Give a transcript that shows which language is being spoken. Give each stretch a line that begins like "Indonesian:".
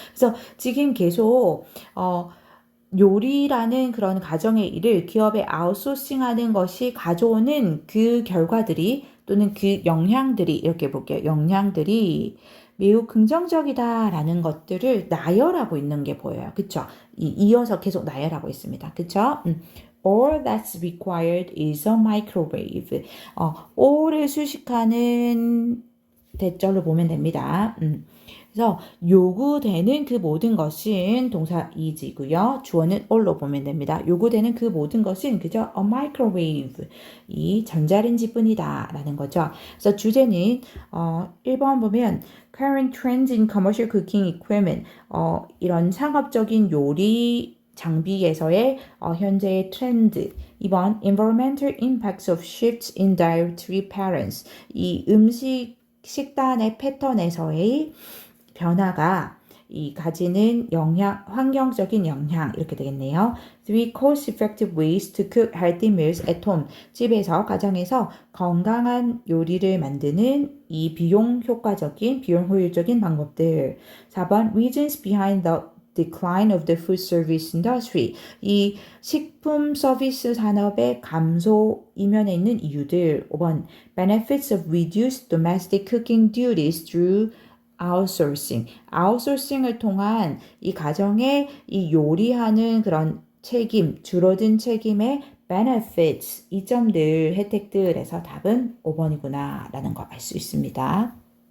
Korean: 그래서 지금 계속 요리라는 그런 가정의 일을 기업에 아웃소싱하는 것이 가져오는 그 결과들이 또는 그 영향들이 이렇게 볼게요. 영향들이 매우 긍정적이다라는 것들을 나열하고 있는 게 보여요. 그쵸? 이어서 계속 나열하고 있습니다. 그쵸?
English: All that's required is a microwave.
Korean: all을 수식하는 대절로 보면 됩니다. 그래서 요구되는 그 모든 것은 동사 is이고요. 주어는 all로 보면 됩니다. 요구되는 그 모든 것은 그저 a microwave, 이 전자레인지뿐이다 라는 거죠. 그래서 주제는 1번 보면
English: current trends in commercial cooking equipment,
Korean: 이런 상업적인 요리 장비에서의 현재의 트렌드.
English: 2번 environmental impacts of shifts in dietary patterns,
Korean: 이 식단의 패턴에서의 변화가 이 가지는 영양, 환경적인 영향 이렇게 되겠네요.
English: 3 cost-effective ways to cook healthy meals at home.
Korean: 집에서 가정에서 건강한 요리를 만드는 이 비용 효과적인, 비용 효율적인 방법들.
English: 4번 reasons behind the decline of the food service industry.
Korean: 이 식품 서비스 산업의 감소 이면에 있는 이유들.
English: 5번 benefits of reduced domestic cooking duties through outsourcing.
Korean: 아웃소싱을 통한 이 가정의 이 요리하는 그런 책임, 줄어든 책임의 benefits, 이점들, 혜택들에서 답은 5번이구나 라는 거 알 수 있습니다.